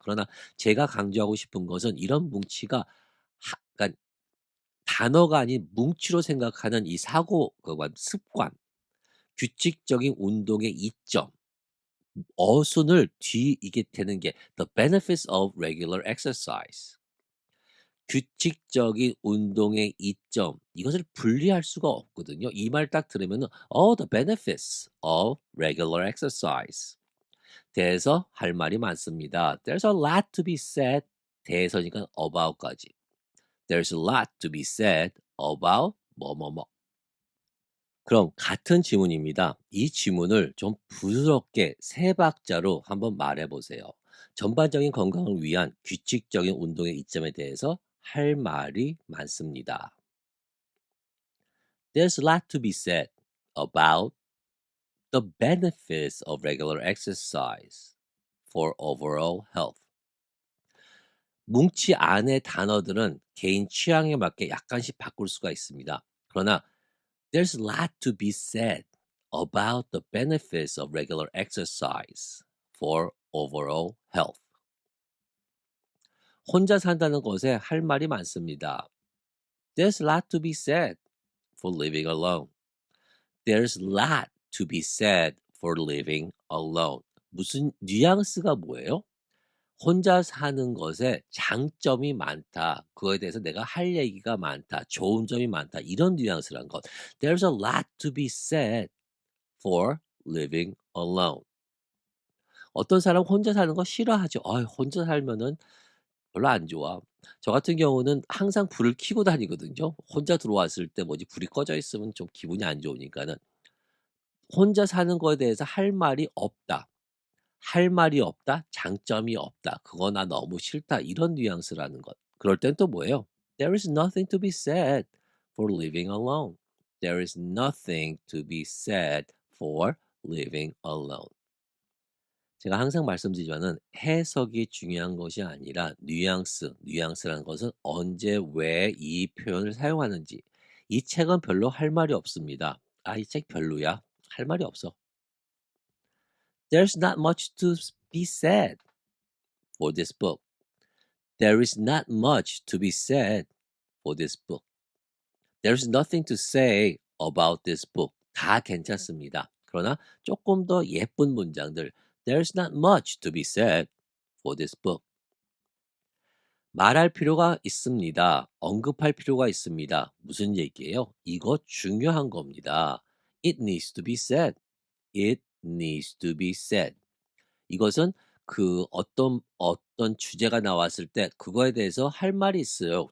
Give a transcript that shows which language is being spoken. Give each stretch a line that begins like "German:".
Korean: 그러나 제가 강조하고 싶은 것은 이런 뭉치가 그러니까 단어가 아닌 뭉치로 생각하는 이 사고 습관, 규칙적인 운동의 이점, 어순을 뒤 이게 되는 게
English: the benefits of regular exercise.
Korean: 규칙적인 운동의 이점 이것을 분리할 수가 없거든요. 이 말 딱 들으면은
English: the benefits of regular exercise.
Korean: 대해서 할 말이 많습니다.
English: There's a lot to be said.
Korean: 대해서니까 about까지.
English: There's a lot to be said about
Korean: 뭐뭐뭐. 그럼 같은 지문입니다. 이 지문을 좀 부드럽게 세 박자로 한번 말해 보세요. 전반적인 건강을 위한 규칙적인 운동의 이점에 대해서 할 말이 많습니다.
English: There's a lot to be said about the benefits of regular exercise for overall health.
Korean: 뭉치 안의 단어들은 개인 취향에 맞게 약간씩 바꿀 수가 있습니다. 그러나
English: there's a lot to be said about the benefits of regular exercise for overall health.
Korean: 혼자 산다는 것에 할 말이 많습니다.
English: There's a lot to be said for living alone. There's a lot to be said for living alone.
Korean: 무슨 뉘앙스가 뭐예요? 혼자 사는 것에 장점이 많다. 그거에 대해서 내가 할 얘기가 많다. 좋은 점이 많다. 이런 뉘앙스란 것.
English: There's a lot to be said for living alone.
Korean: 어떤 사람은 혼자 사는 거 싫어하죠. 혼자 살면은 별로 안 좋아. 저 같은 경우는 항상 불을 켜고 다니거든요. 혼자 들어왔을 때 뭐지 불이 꺼져 있으면 좀 기분이 안 좋으니까는. 혼자 사는 거에 대해서 할 말이 없다. 할 말이 없다. 장점이 없다. 그거 나 너무 싫다. 이런 뉘앙스라는 것. 그럴 땐 또 뭐예요?
English: There is nothing to be said for living alone. There is nothing to be said for living alone.
Korean: 제가 항상 말씀드리지만은 해석이 중요한 것이 아니라 뉘앙스라는 것은 언제 왜 이 표현을 사용하는지. 이 책은 별로 할 말이 없습니다. 이 책 별로야. 할 말이 없어.
English: There's not much to be said for this book. There is not much to be said for this book. There's nothing to say about this book.
Korean: 다 괜찮습니다. 그러나 조금 더 예쁜 문장들. There's not much to be said for this book. 말할 필요가 있습니다. 언급할 필요가 있습니다. 무슨 얘기예요? 이거 중요한 겁니다.
English: It needs to be said. It needs to be said.
Korean: 이것은 그 어떤 주제가 나왔을 때 그거에 대해서 할 말이 있어요.